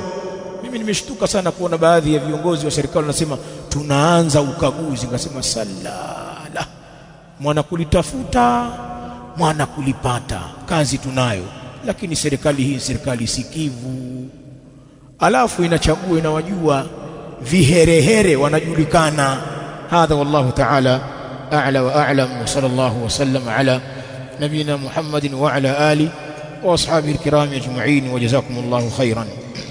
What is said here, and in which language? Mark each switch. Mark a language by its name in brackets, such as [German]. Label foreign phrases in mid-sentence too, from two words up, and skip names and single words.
[Swahili] Mimi nimeshtuka sana kuona baadhi ya viongozi wa serikali wanasema tunaanza ukaguzi. Ngasema salala, mwana kulitafuta mwana kulipata, kazi tunayo. Lakini serikali hii serikali sikivu, alafu inachagua, inawajua viherehere wanajulikana. [Arabic] هذا والله تعالى أعلى وأعلم وصلى الله وسلم على نبينا محمد وعلى آله وأصحابه الكرام أجمعين وجزاكم الله خيرا.